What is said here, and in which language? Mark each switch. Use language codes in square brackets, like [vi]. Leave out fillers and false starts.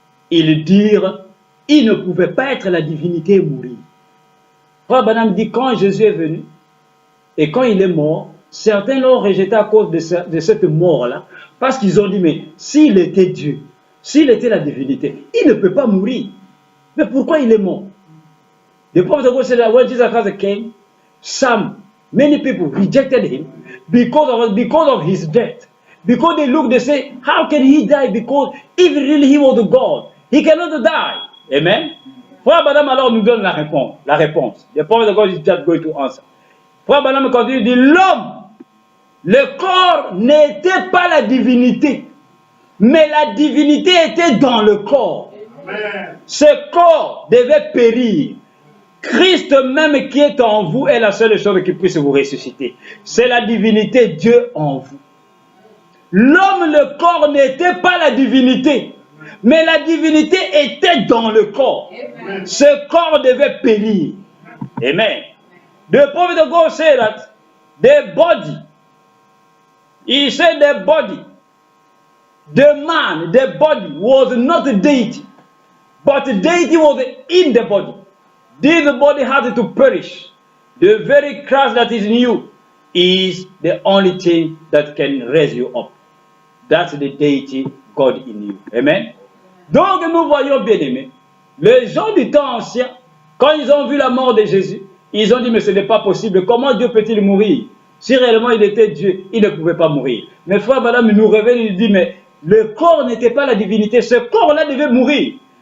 [fr] Ils dirent, il ne pouvait pas être la divinité et mourir. Frère Branham dit, quand Jésus est venu, et quand il est mort, certains l'ont rejeté à cause de cette mort-là, parce qu'ils ont dit, mais s'il était Dieu, s'il était la divinité, il ne peut pas mourir. Mais pourquoi il est mort? [en] The prophet of God said that when Jesus Christ came, many people rejected him because of his death. Because they look, they say, how can he die? Because if really he was God, he cannot die. Amen. [fr] Frère Branham alors nous donne la réponse. [en] The prophet of God is just going to answer. [fr] Frère Branham continue, dit, l'homme, le corps n'était pas la divinité, mais la divinité était dans le corps. Amen. Ce corps devait périr. Christ même qui est en vous est la seule chose qui puisse vous ressusciter. C'est la divinité Dieu en vous. L'homme, le corps n'était pas la divinité, mais la divinité était dans le corps. Amen. Ce corps devait périr. Amen. [en] The prophet of God said that the body, he said the body, the body was not the deity, but the deity was in the body. This body had to perish. The very Christ that is in you is the only thing that can raise you up. That's the deity God in you. Amen. [fr] Donc nous voyons bien aimés, les gens du temps ancien, quand ils ont vu la mort de Jésus, ils ont dit mais ce n'est pas possible. Comment Dieu peut-il mourir? Si réellement il était Dieu, il ne pouvait pas mourir. Mais frère Madame nous révèle, il dit mais le corps n'était pas la divinité, ce corps-là devait mourir.